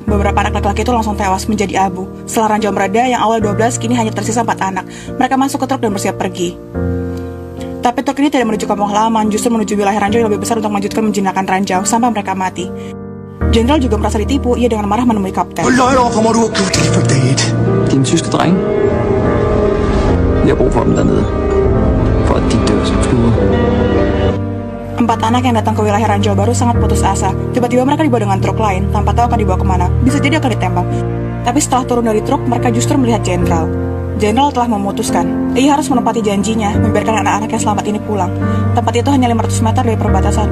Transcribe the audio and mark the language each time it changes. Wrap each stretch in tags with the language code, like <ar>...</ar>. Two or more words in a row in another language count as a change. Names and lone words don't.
<id>Beberapa anak laki-laki itu langsung tewas menjadi abu. Setelah ranjau mereda, yang awal 12 kini hanya tersisa 4 anak. Mereka masuk ke truk dan bersiap pergi. Tapi truk ini tidak menuju kampung halaman, justru menuju wilayah ranjau yang lebih besar untuk melanjutkan menjinakkan ranjau sampai mereka mati. Jenderal juga merasa ditipu. Ia dengan marah menemui kapten.</id> <da>Din tyske dreng. Vi har brug for dem dernede. For at de dør som skuder.</da> <id>4 anak yang datang ke wilayah ranjau baru sangat putus asa. Tiba-tiba mereka dibawa dengan truk lain, tanpa tahu akan dibawa kemana. Bisa jadi akan ditembak. Tapi setelah turun dari truk, mereka justru melihat jenderal. Jenderal telah memutuskan. Ia harus menepati janjinya, membiarkan anak-anak yang selamat ini pulang. Tempat itu hanya 500 meter dari perbatasan.</id>